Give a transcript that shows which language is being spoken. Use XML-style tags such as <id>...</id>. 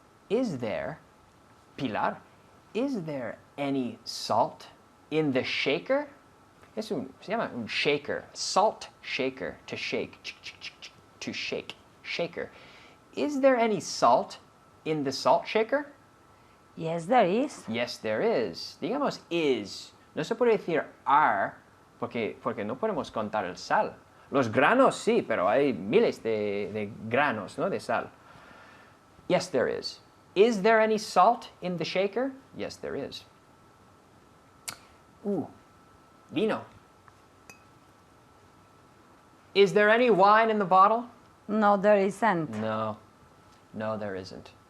<en>Is there, Pilar, is there any salt in the shaker?</en> <es>Se llama un</es> <en>shaker, salt shaker, to shake, to shake, shaker. Is there any salt in the salt shaker? Yes, there is. Yes, there is. Digamos is.</en> <es>No se puede decir are porque no podemos contar el sal. Los granos sí, pero hay miles de granos, ¿no? De sal.</es> <en>Yes, there is. Is there any salt in the shaker? Yes, there is.</en> <es>Ooh, vino.</es> <en>Is there any wine in the bottle? No, there isn't. No, there isn't.</en>